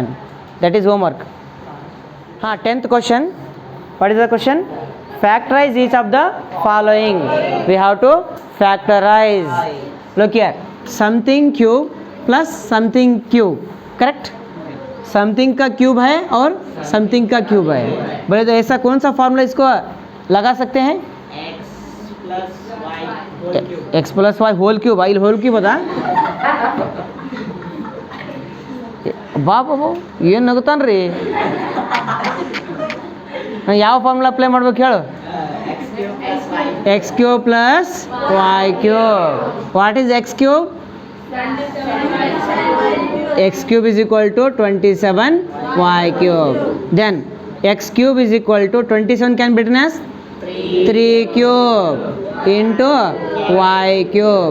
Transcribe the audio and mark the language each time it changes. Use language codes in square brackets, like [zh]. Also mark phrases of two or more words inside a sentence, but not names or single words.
[en] That is homework. 10th question. What is the question? Factorize each of the following. We have to factorize. Look here. Something cube plus something cube. Correct? [hi] समथिंग का क्यूब है और समथिंग का क्यूब है। बोले तो ऐसा कौन सा फॉर्मूला इसको लगा सकते हैं? [en] x plus y whole cube. x plus y whole cube [kn] बता ಬಾಬು ಏನು ನಗುತ್ತಾನ ರೀ ಯಾವ [en] formula apply [kn] ಮಾಡ್ಬೇಕು ಹೇಳು? [en] x cube plus y. x cube plus y cube. What is x cube? X cube is equal to 27 y cube. Then x cube is equal to 27 can be written as 3 cube into y cube.